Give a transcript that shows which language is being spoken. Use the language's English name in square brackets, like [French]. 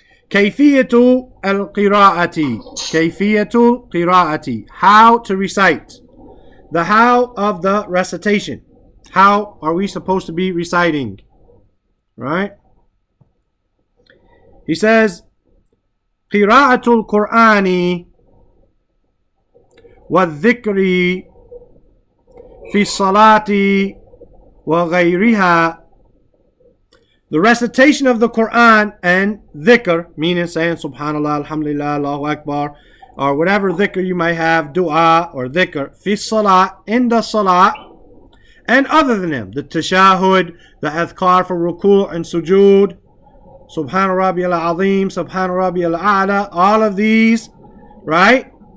[Arabic] كيفية القراءة. كيفية القراءة. [English] How to recite. The how of the recitation. How are we supposed to be reciting? Right? He says, [Arabic] قراءة القرآن والذكر في الصلاة وغيرها. [English] The recitation of the Qur'an and dhikr, meaning saying Subhanallah, Alhamdulillah, Allahu Akbar, or whatever dhikr you might have, dua or dhikr, fi salat, in the salat, and other than them, the tashahud, the adhkar for ruku' and sujood, Subhan Rabbi al-Azim, Subhan Rabbi al-A'la, all of these, right?